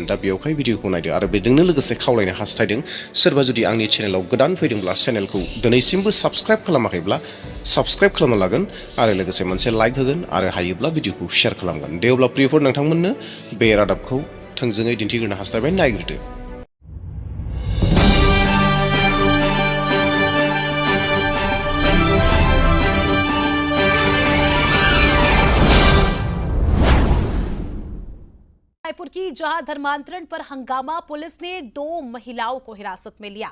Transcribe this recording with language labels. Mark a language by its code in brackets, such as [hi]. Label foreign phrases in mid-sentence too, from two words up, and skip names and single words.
[brx] दा बेयावहाय भिडिअखौ नायदो आरो बेजोंनो लोगोसे खावलायनो हास्थायदों सोरबा जुदि आंनि चेनेलाव गोदान फैदोंब्ला चेनेलखौ दिनैसिमबो साबस्क्राइब खालामाखैब्ला साबस्क्राइब खालामना लागोन आरो लोगोसे मोनसे लाइक होगोन आरो हायोब्ला भिडिअखौ शेयार खालामगोन। दे अब्ला प्रियफोर नोंथांमोननो बे रादाबखौ थोंजोङै दिन्थिग्रोनो हास्थायबाय, नायग्रोदो। [hi] रायपुर की जहां धर्मांतरण पर हंगामा, पुलिस ने 2 महिलाओं को हिरासत में लिया।